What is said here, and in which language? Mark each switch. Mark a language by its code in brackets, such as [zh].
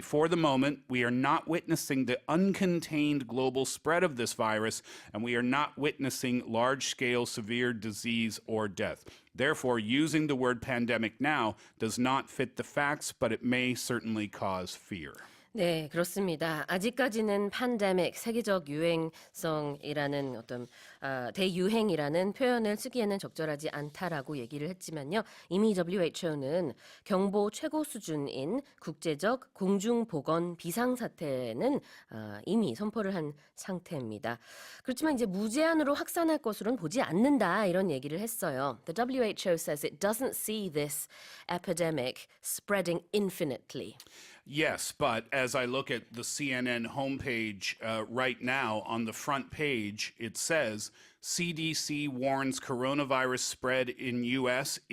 [en] For the moment, we are not witnessing the uncontained global spread of this virus, and we are not witnessing large-scale severe disease or death. Therefore, using the word pandemic now does not fit the facts, but it may certainly cause fear. [ko] 네, 그렇습니다. 아직까지는 팬데믹, 세계적 유행성이라는 어떤 대유행이라는 표현을 쓰기에는 적절하지 않다라고 얘기를 했지만요. 이미 WHO는 경보 최고 수준인 국제적 공중보건 비상사태는 이미 선포를 한 상태입니다. 그렇지만 이제 무제한으로 확산할 것으로는 보지 않는다 이런 얘기를 했어요. [en] The WHO says it doesn't see this epidemic spreading infinitely. Yes, but as I look at the CNN homepage right now, on the front page, it says CDC warns coronavirus spread in U.S.